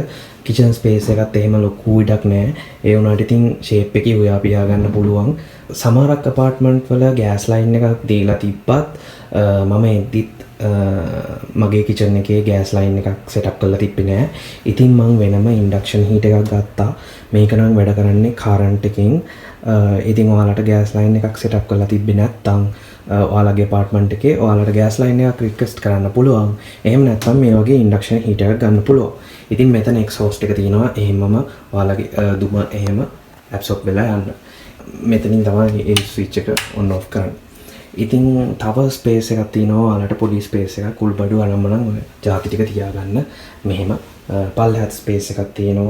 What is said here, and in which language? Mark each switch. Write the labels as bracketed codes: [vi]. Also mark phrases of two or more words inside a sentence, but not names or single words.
[en] kitchen space [si] එකත් එහෙම ලොකු ඉඩක් නැහැ. ඒ වුණාට ඉතින් shape එකේ හොයා පියා ගන්න පුළුවන්. සමහරක් apartment වල [en] gas line [si] එකක් දීලා තිබ්බත් මම එද්දිත් මගේ kitchen එකේ [en] gas line [si] එකක් [en] set up [si] කරලා තිබ්බේ නැහැ. ඉතින් මම වෙනම [en] induction heater [si] එකක් ගත්තා. මේක නම් වැඩ කරන්නේ current එකෙන්. ඉතින් ඔයාලට [en] gas line [si] එකක් [en] set up [si] කරලා තිබ්බේ නැත්නම් ඔයාලගේ apartment එකේ ඔයාලට [en] gas line [si] එකක් request කරන්න පුළුවන්. එහෙම නැත්නම් මේ වගේ [en] induction heater [si] එකක් ගන්න පුළුවන්. ඉතින් මෙතන exhaust එක තියෙනවා. එහෙමම ඔයාලගේ දුම එහෙම absorb වෙලා යන්න. මෙතනින් තමයි මේ switch එක [en] on off [si] කරන්නේ. ඉතින් තව ස්පේස් එකක් තියෙනවා. ඔයාලට පොඩි ස්පේස් එකක් කුල්බඩු අනම්මනම් ඔය ಜಾති ටික තියාගන්න. මෙහෙම පල්ලෙහාත් ස්පේස් එකක් තියෙනවා.